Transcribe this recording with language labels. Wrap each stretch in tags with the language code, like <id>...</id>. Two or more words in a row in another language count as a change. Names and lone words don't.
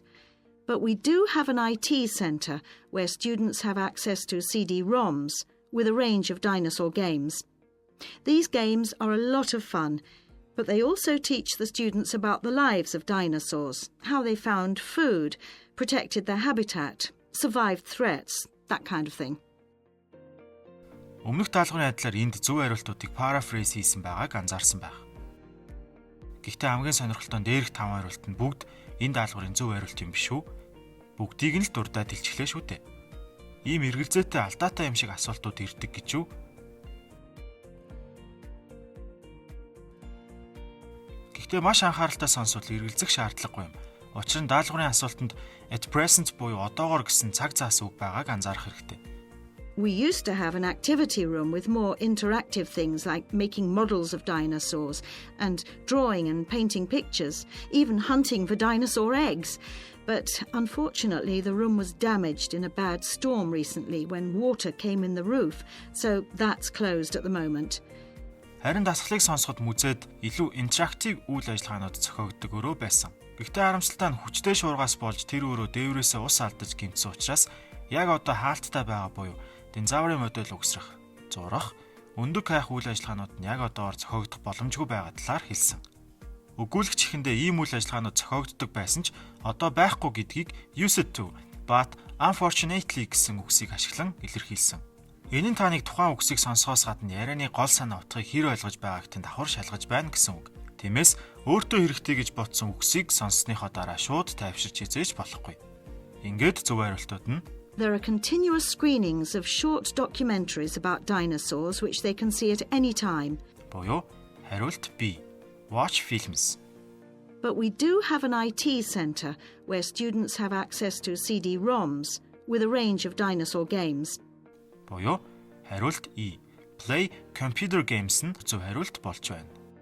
<en>But we do have an IT centre where students have access to CD-ROMs with a range of dinosaur games. These games are a lot of fun, but they also teach the students about the lives of dinosaurs, how they found food, protected their habitat, survived threats, that kind of thing.</en> <mn>Өмнөх даалгаврын адилаар энд зөв хариултуудыг paraphrase хийсэн байгааг анзаарсан байх. Гэхдээ хамгийн сонирхолтой нь дээрх 5 хариулт нь бүгд энэ даалгаврын зөв хариулт юм биш үү? Бүгдийг нь л дурдаад илчлээ шүү дээ. Ийм эргэлзээтэй алдаатай юм шиг асуултууд ирдэг гэж үү? Гэхдээ маш анхааралтай сонсвол эргэлзэх шаардлагагүй юм. Учир нь даалгаврын асуултанд</mn> <en>at present</en> <mn>буюу одоогоор гэсэн цаг заас үг байгааг анзаарах хэрэгтэй.</mn> <en>We used to have an activity room with more interactive things like making models of dinosaurs and drawing and painting pictures, even hunting for dinosaur eggs. But unfortunately, the room was damaged in a bad storm recently when water came in the roof, so that's closed at the moment.</en> <mn>Харин дасгалыг сонсоход музейд илүү интерактив үйл ажиллагаанууд зохиогддог өрөө байсан. Гэхдээ харамсалтай нь хүчтэй шуургаас болж тэр өрөө дээврээсээ ус алдаж гэмтсэн учраас яг одоо хаалттай байгаа буюу динозаврын модель угсрах, зурах, өндөг хайх үйл ажиллагаанууд нь яг одоогоор зохиогдох боломжгүй байгаа талаар хэлсэн. Өгүүлэгч ихэндээ ийм үйл ажиллагаанууд зохиогддог байсан ч одоо байхгүй гэдгийг</mn> <en>used to, but unfortunately</en> <mn>гэсэн үгсийг ашиглан илэрхийлсэн. Энэ нь таныг тухайн үгсийг сонсохоос гадна ярианы гол санаа утгыг хэр ойлгож байгааг тань давхар шалгаж байна гэсэн үг. Тиймээс өөртөө хэрэгтэй гэж бодсон үгсийг сонссныхоо дараа шууд тайвширч хязээж болохгүй. Ингээд зөв хариултууд нь</mn> <en>There are continuous screenings of short documentaries about dinosaurs which they can see at any time.</en> <mn>буюу хариулт B.</mn> <en>Watch films. But we do have an IT centre where students have access to CD-ROMs with a range of dinosaur games.</en> <mn>буюу хариулт E.</mn> <en>Play computer games</en> <mn>нь зөв хариулт болж байна.</mn>